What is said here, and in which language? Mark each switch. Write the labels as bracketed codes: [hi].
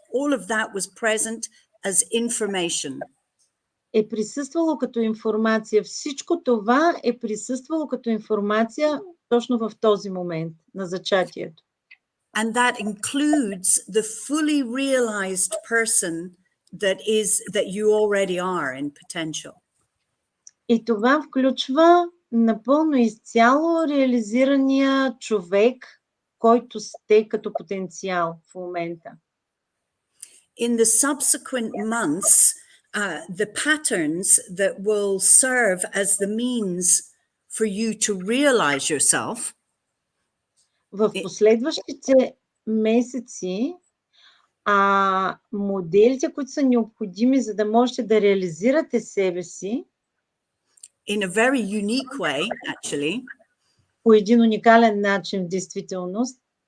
[en] All of that was present as information. [bg] Е присъствало като информация. Всичко това е присъствало като информация точно в този момент на зачатието. [en] And that includes the fully realized person that you already are in potential. [bg] И това включва напълно изцяло реализирания човек, който сте като потенциал в момента. [en] In the subsequent months, the patterns that will serve as the means for you to realize yourself. [bg] В последващите месеци моделите, които са необходими, за да можете да реализирате себе си, [en] in a very unique way, actually, [bg] по един уникален начин в действителност,